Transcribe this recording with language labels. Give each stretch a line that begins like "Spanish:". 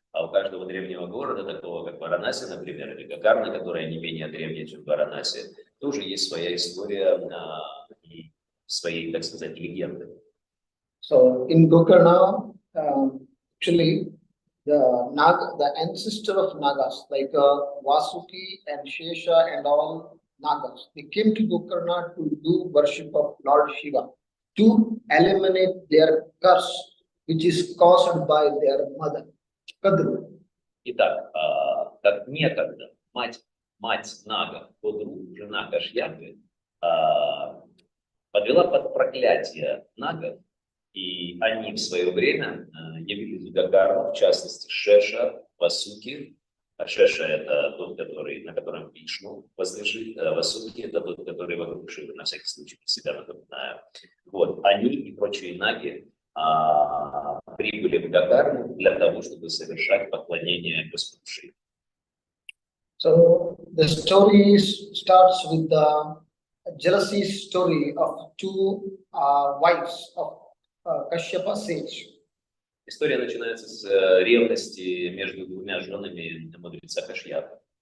Russian: А у каждого древнего города, такого как Варанаси, например, или Гоkarna, которая не менее древняя, чем Варанаси, тоже есть своя история и свои, так сказать, легенды.
English: So in Gokarna, actually, the ancestor of Nagas, like Vasuki and Shesha and all Nagas, they came to Gokarna to do worship of Lord Shiva, to eliminate their curse, which is caused by their mother.
Russian: Итак, как некогда мать Нага, Годру, жена Кашьяпы, подвела под проклятие Нагов, и они в свое время явились в Гоkarna, в частности Шеша, Васуки. Шеша – это тот, на котором Вишну возлежит, Васуки – это тот, который вокруг Шивы, на всякий случай, про себя напоминаю. Вот, они и прочие Наги прибыли в Гагарну для того, чтобы совершать поклонение Господу Шиве.
English: So the story starts with the jealousy story of two wives of Kashyapa sage.
Russian: История начинается с ревности между двумя женами мудреца Кашьяпы.